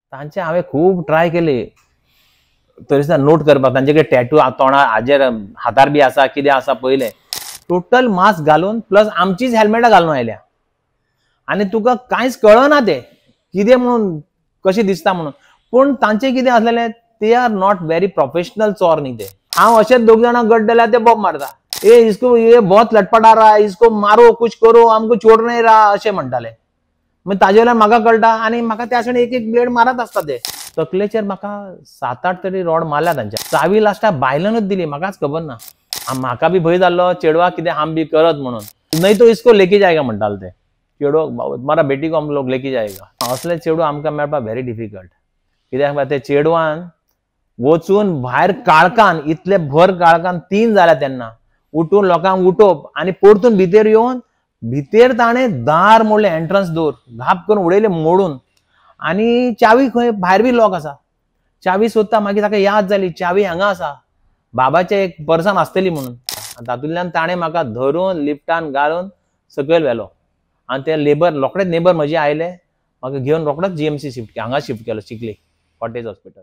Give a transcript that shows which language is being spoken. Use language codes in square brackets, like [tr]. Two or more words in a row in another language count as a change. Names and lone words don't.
[kok] तांचे हांवें खूब ट्राय केले तरी सुद्दां नोट करपाक तांचे कडेन टॅटू तोंडा हाजेर हातार बी आसा कितें आसा पळयलें [en] total mask [kok] घालून प्लस आमचीच हेल्मेटां घालून आयल्या आनी तुका कांयच कळना ते कितें म्हणून कशें दिसता म्हणून पूण तांचें कितें आसलेलें ते [en] are not very professional [kok] चोर न्ही ते हांव अशेंच दोग जाणां गट जाल्यार ते बॉब मारता [hi] इसको ये बहुत लटपटा रहा इसको मारो कुछ करो हमको छोड़ नहीं रहा [kok] अशें म्हणटाले मग ताजे वयल्यान म्हाका कळटा आनी म्हाका त्या आसणे एक एक ब्लेड मारत आसता ते तकलेचेर म्हाका 7-8 तरी रॉड मारल्या तांच्या चावी लास्टाक बायलानूच दिली म्हाकाच खबर ना म्हाका बी भंय जाल्लो चेडवा कितें हम बी करत म्हणून [hi] नहीं तो इसको लेके जायगा [kok] म्हणटाले ते चेडो [hi] मारा बेटी को हम लोग लेके जायगा [kok] असले चेडू आमकां मेळपाक [en] very difficult [kok] कित्याक ते चेडवान वचून भायर काळखान इतले भर काळखान 3 जाल्या तेन्ना उठून लोकांक उठोवप आनी परतून भितर येवन भितर ताणें दार मोडलें [en] entrance door [kok] धाप करून उडयलें मोडून आनी चावी खंय भायर बी लॉक आसा चावी सोदता मागीर ताका याद जाली चावी हांगा आसा बाबाचे एक पर्सान आसतली म्हणून तातूंतल्यान ताणें म्हाका धरून लिफ्टान घालून सकयल व्हेलो आनी ते लेबर रोखडेच नेबर म्हजे आयले म्हाका घेवन रोखडोच जीएमसी शिफ्ट हांगा शिफ्ट केलो चिखली कॉटेज हॉस्पिटल